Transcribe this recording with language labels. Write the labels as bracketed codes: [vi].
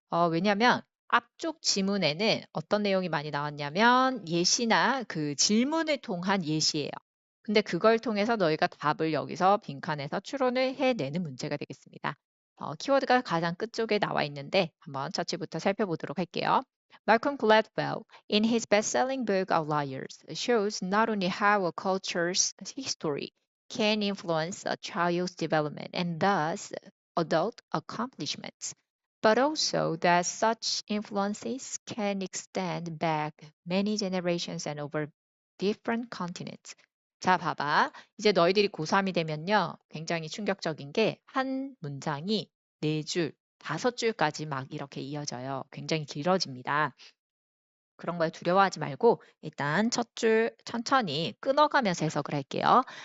[ko] 왜냐면 앞쪽 지문에는 어떤 내용이 많이 나왔냐면 예시나 그 질문을 통한 예시예요. 근데 그걸 통해서 너희가 답을 여기서 빈칸에서 추론을 해내는 문제가 되겠습니다. 키워드가 가장 끝쪽에 나와 있는데 한번 차트부터 살펴보도록 할게요. [en] Malcolm Gladwell, in his best-selling book Outliers, shows not only how a culture's history can influence a child's development and thus adult accomplishments, but also that such influences can extend back many generations and over different continents. [ko] 자, 봐봐. 이제 너희들이 고3이 되면요. 굉장히 충격적인 게 한 문장이 네 줄, 다섯 줄까지 막 이렇게 이어져요. 굉장히 길어집니다. 그런 거에 두려워하지 말고 일단 첫 줄 천천히 끊어가면서 해석을 할게요.